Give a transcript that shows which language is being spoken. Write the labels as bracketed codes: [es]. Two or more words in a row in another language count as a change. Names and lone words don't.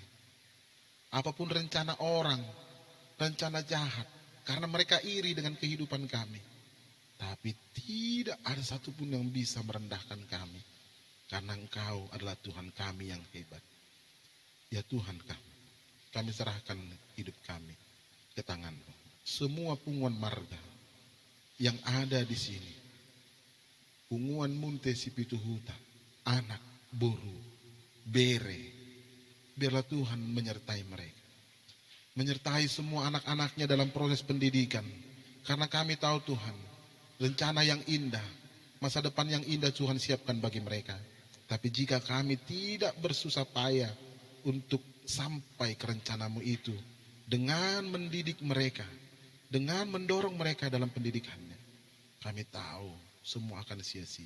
[id] Apapun rencana orang, rencana jahat, karena mereka iri dengan kehidupan kami. Tapi tidak ada satupun yang bisa merendahkan kami. Karena Engkau adalah Tuhan kami yang hebat. Ya Tuhan kami serahkan hidup kami ke tangan-Mu. Semua [bbc] punguan marga [id] yang ada di sini, [bbc] punguan munte si pituhuta, anak, boru, bere, [id] biarlah Tuhan menyertai mereka. Menyertai semua anak-anaknya dalam proses pendidikan. Karena kami tahu Tuhan, rencana yang indah, masa depan yang indah Tuhan siapkan bagi mereka. Tapi jika kami tidak bersusah payah untuk sampai ke rencana-Mu itu, dengan mendidik mereka, dengan mendorong mereka dalam pendidikannya, kami tahu semua akan sia-sia.